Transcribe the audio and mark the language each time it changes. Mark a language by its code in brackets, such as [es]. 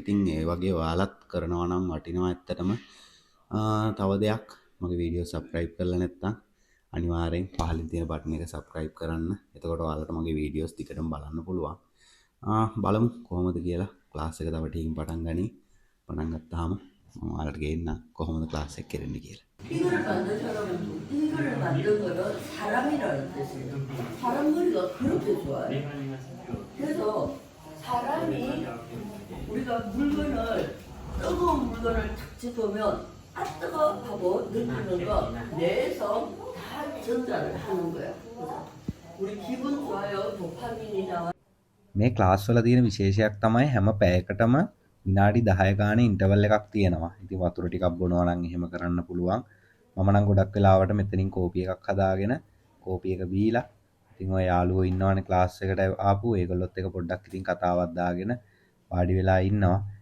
[si] ඉතින් ඒ වගේ ඔයාලත් කරනවා නම් වටිනවා ඇත්තටම. තව දෙයක් මගේ වීඩියෝ සබ්ස්ක්‍රයිබ් කරලා නැත්නම් අනිවාර්යෙන් පහලින් තියෙන බටන් එක සබ්ස්ක්‍රයිබ් කරන්න. එතකොට ඔයාලට මගේ වීඩියෝස් ටිකටම බලන්න පුළුවන්. බලමු කොහොමද කියලා ක්ලාස් එක තව ටිකකින් පටන් ගනි. පටන් ගත්තාම මම ඔයාලට ගේන්න කොහොමද ක්ලාස් එක කරන්නේ කියලා. [ko] 이거를 만든 사람은 이거를 만든 거는 사람이라는 뜻이에요. 사람 머리가 그렇게 좋아요. 그래서 사람이 우리가 물건을 뜨거운 물건을 탁 집으면 아 뜨거 하고 느끼는 거 뇌에서 다 전달을 하는 거예요. 우리 기분 좋아요. 도파민이 나와. [si] මේ ක්ලාස් වල තියෙන විශේෂයක් තමයි හැම පැයකටම විනාඩි 10 ගානේ ඉන්ටර්වල් එකක් තියෙනවා. ඉතින් වතුර ටිකක් බොනවා නම් එහෙම කරන්න පුළුවන්. මම නම් ගොඩක් වෙලාවට මෙතනින් කෝපි එකක් හදාගෙන කෝපි එක බීලා ඉතින් ඔය යාළුවෝ ඉන්නවනේ ක්ලාස් එකට ආපු ඒගොල්ලොත් එක පොඩ්ඩක් ඉතින් කතාවක් දාගෙන වාඩි වෙලා ඉන්නවා.